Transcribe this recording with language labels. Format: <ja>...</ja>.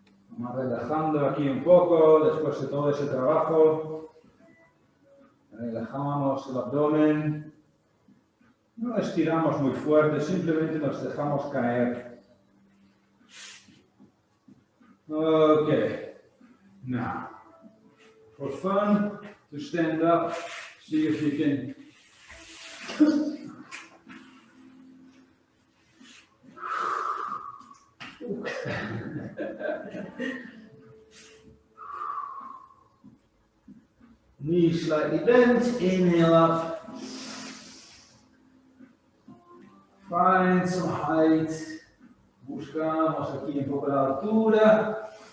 <es>Vamos relajando aquí un poco después de todo ese trabajo. Relajamos el abdomen. No estiramos muy fuerte, simplemente nos dejamos caer.</es> <en>Okay, now, for fun, to stand up, see if you can knees slightly bent, inhale up. Find some height.</en> <es>Buscamos aquí un poco la altura.</es>